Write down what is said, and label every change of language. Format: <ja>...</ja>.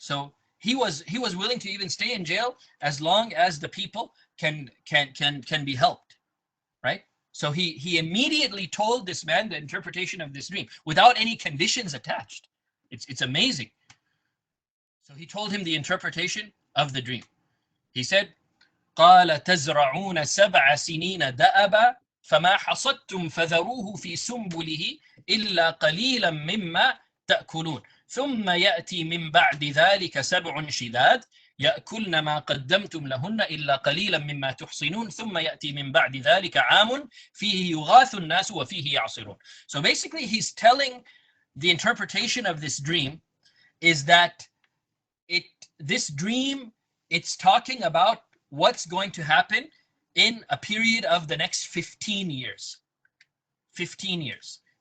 <en>So he was willing to even stay in jail as long as the people can be helped, right? So he immediately told this man the interpretation of this dream without any conditions attached. It's amazing. So he told him the interpretation of the dream. He said,</en> <ar>قال تزرعون 7 سنين دأبا فما حصدتم فذروه في سنبله إلا قليلا مما تأكلون ثم يأتي من بعد ذلك 7 شداد يأكلن ما قدمتم لهن إلا قليلا مما تحصنون ثم يأتي من بعد ذلك عام فيه يغاث الناس وفيه يعصرون.</ar> <en>So basically he's telling the interpretation of this dream is that this dream, it's talking about what's going to happen in a period of the next 15 years. 15 years.</en>